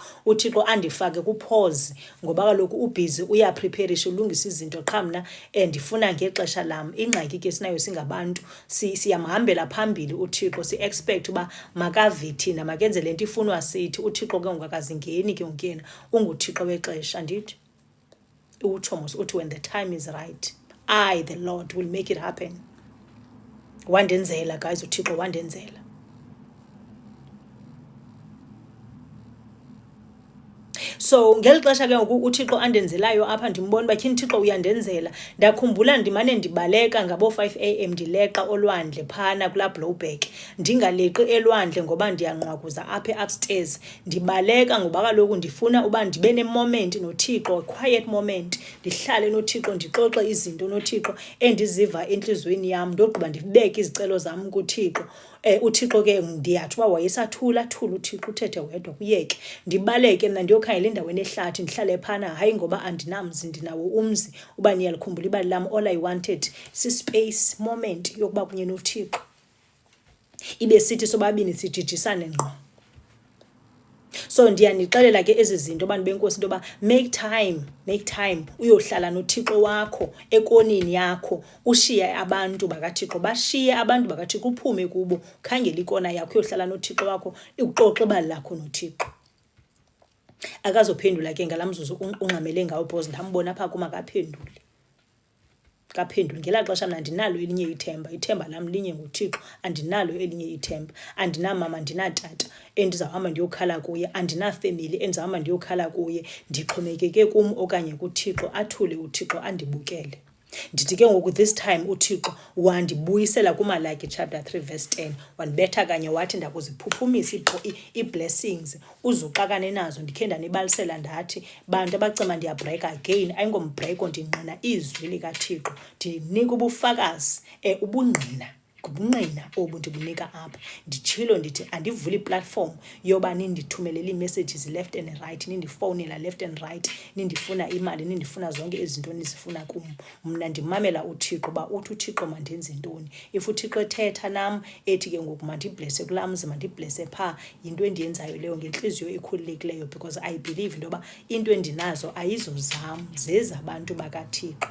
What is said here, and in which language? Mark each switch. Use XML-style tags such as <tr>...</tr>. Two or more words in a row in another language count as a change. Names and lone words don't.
<xh>UThixo andifake kupause ngoba kaloku ubhizi uyapreparisha ulungisa izinto, qha mna ndifuna ngexesha lam. Ingxaki ke sinayo singabantu siyamhambela phambili uThixo, si-expect uba makave thina makenze le nto ifunwa sithi. UThixo ke ngokakazingeni ke ngokuyena unguThixo wexesha. Andithi utsho mos uthi</xh> <en>when the time is right I, the Lord, will make it happen.</en> <xh>Wandenzela, guys, uThixo wandenzela. So ngeli xesha ke ngoku uThixo andenzelayo apha ndimbona uba tyhini Thixo uyandenzela, ndakhumbula ndimane ndibaleka ngabo 5 AM ndileqa olwandle phana kulaa blowback, ndingaleqi elwandle ngoba ndiyanqwakuza apha upstairs, ndibaleka ngoba kaloku ndifuna uba ndibe ne-moment noThixo,</xh> <en>quiet moment,</en> <xh>ndihlale noThixo, ndixoxe izinto noThixo endiziva entliziyweni yam, ndogqiba ndibeke izicelo zam kuThixo. uThixo ke ndiyathi uba wayesathula thula uThixo uthethe wedwa kuyeke, ndibaleke mna ndiyokhangela endaweni ehlathi ndihlale phana, hayi ngoba andinamzi, ndinawo umzi uba niyalikhumbula ibali lam.</xh> <en>All I wanted</en> <xh>si-space moment yokuba kunye noThixo, ibe sithi sobabini sijijisane ngqo. So ndiyanixelela ke ezi zinto abantu benkosi into yoba</xh> <en>make time</en> <xh>uyohlala noThixo wakho ekonini yakho, ushiye abantu bakaThixo, bashiye abantu bakaThixo, uphume kubo, khangela ikona yakho uyohlala noThixo wakho, uxoxe ibali lakho noThixo. Akazophendula ke ngala mzuzu ungxamele ngawo because ndambona apha kuma kaphenduli. Ngelaa xesha mna andinalo elinye ithemba lam linye nguThixo, andinalo elinye ithemba, andinamama andinatata endizawuhamba ndiyokhala kuye, andinafemeli endizawuhamba ndiyokhala kuye, ndixhomekeke kum okanye kuThixo. Athule uThixo andibukele. Ndithi ke ngoku this time uThixo wandibuyisela kuMalaki</xh> <en>chapter 3 verse 10,</en> <xh>wandibetha kanye wathi ndakuziphuphumisa ii-blessings uzuxakane nazo. Ndikhe ndanibalisela ndathi bantu abacima ndiyabreak again, ayingombreako, ndingqina izwi likaThixo, ndinika ubufakazi ubungqina obu ndibunika apha. Nditshilo ndithi andivuli iplatform yoba nindithumelele ii-messages</xh> <en>left and right,</en> <xh>nindifowunela</xh> <en>left and right,</en> <xh>nindifuna imali, nindifuna zonke izinto nizifuna kum. Mna ndimamela uThixo uba uthi uThixo mandenze ntoni. If uThixo ethetha nam ethi ke ngoku mandiblese kulaa mzi, mandiblese phaa, yinto endiyenzayo leyo ngentliziyo ekhululekileyo,</xh> <en>because I believe</en> <xh>into yoba into endinazo ayizozam, zezabantu bakaThixo.</xh>